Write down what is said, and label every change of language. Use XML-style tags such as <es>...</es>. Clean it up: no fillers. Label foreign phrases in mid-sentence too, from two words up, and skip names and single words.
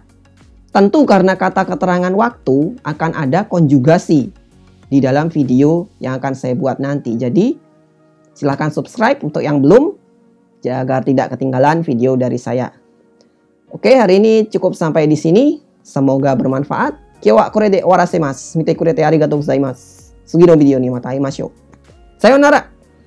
<id>Tentu karena kata keterangan waktu akan ada konjugasi di dalam video yang akan saya buat nanti. Jadi silahkan subscribe untuk yang belum, agar tidak ketinggalan video dari saya. Oke, hari ini cukup sampai di sini. Semoga bermanfaat.</id> <ja>今日はこれで終わらせます。見てくれてありがとうございます. 次のビデオにまた会いましょう. Sayonara.</ja>